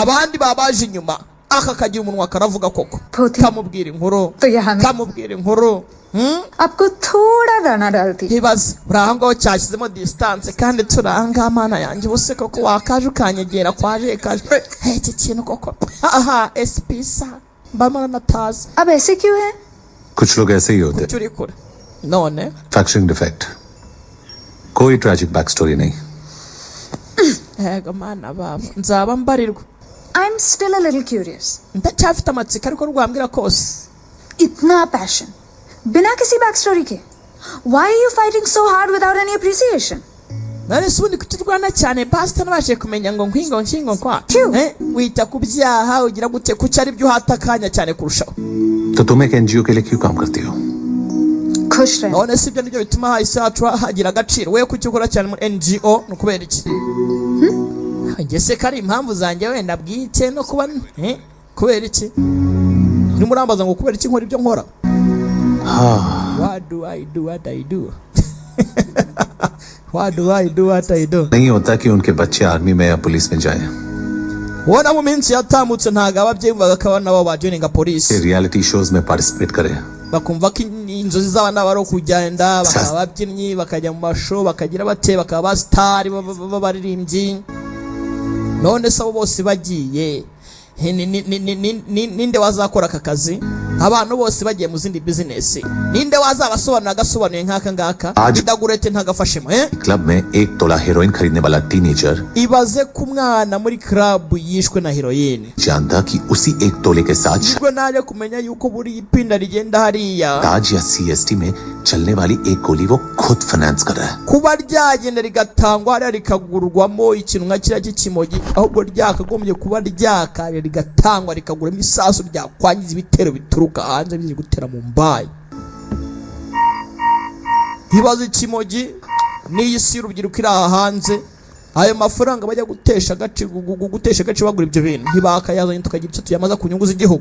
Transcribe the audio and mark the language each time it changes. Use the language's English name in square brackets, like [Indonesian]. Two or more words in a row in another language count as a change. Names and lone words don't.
[Kinyarwanda] abandi babaje inyuma aka kagira umunwa karavuga koko kamubwira inkuru [Hindi] तो यहाँ में [Kinyarwanda] kamubwira inkuru. [Hindi] आपको थोड़ा दाना डालती [Kinyarwanda] ntibaze urahangaho cyashyizemo distance kandi turanga mana yanjye ubuse koko wakaje ukanyegera kwaje kaje iki kintu koko aha espisa mbamana natazi. [Hindi] अब ऐसे क्यों है? कुछ लोग ऐसे ही होते हैं. [Kinyarwanda] turi kure none [English] facturing defect. [Hindi] कोई [English] tragic back story [Hindi] नहीं. [Kinyarwanda] ego mana baba nzaba mbarirwa. [English] I'm still a little curious. [Kinyarwanda] ndacyafite amatsiko ariko rwambwira kose. [Hindi] इतना passion बिना किसी [English] back story [Hindi] के. [English] Why are you fighting so hard without any appreciation? [Kinyarwanda] none se ubundi kuturwana cyane pastor nabashe kumenya ngo nkingo kwa wita ku byaha ugira gute kuki ari byo uhata akanya cyane kurushaho. [Hindi] तो तुम एक एनजीओ के लिए क्यों काम करती हो? खुश रहे. [Kinyarwanda] none si ibyo nibyo bituma hahise hagira agaciro. we kuki ukora cyane muri NGO ni ukubera iki? njye se kari impamvu zanjye wenda bwite no kuba kubera iki? urimo urambaza ngo kubera iki nkora ibyo nkora? [English] What do I do what I do? What do I do what I do? [Hindi] नहीं होता कि उनके बच्चे आर्मी में या पुलिस में जाएं. [Kinyarwanda] ubona mu minsi yatambutse ntago ababyeyi bagakaba nabo bajoininga polisi. [English] reality shows [Hindi] में पार्टिसिपेट करें. [Kinyarwanda] bakumva ko inzozi z'abana bari kugenda bakaba babyinnyi bakajya mu masho bakagira bate bakaba ba star b'abaririmbyi. none se abo bose bagiye ninde wazakora aka kazi? abantu bose bagiye mu zindi business ninde wazabasobanura agasobanuye nk'aka ngaka? idagurete ntagafashemo [Hindi] क्लब में 1 तोला हेरोइन खरीदने वाला टीनेजर [Kinyarwanda] ibaze ku mwana muri club yishwe na heroine [Hindi] जानता कि उसी 1 तोले के साथ [Kinyarwanda] ubwo naje kumenya yuko buri ipinda rigenda hariya [Hindi] ताज या सीएसटी में चलने वाली एक गोली वो खुद फाइनेंस कर रहा है. [Kinyarwanda] kuba ryagenda rigatangwa hariya rikagurwamo ikintu nka kiriya cy'ikimogi ahubwo ryakagombye kuba ryakaje rigatangwa rikaguramo isasu ryakwangiza ibitero bituruka hanze biri gutera mu mbayi. ibaze ikimogi n'iyi si urubyiruko iri aha hanze ayo mafaranga bajya gutesha agace bagura ibyo bintu ntibakayazanye tukagira icyo tuyamaza ku nyungu z'igihugu.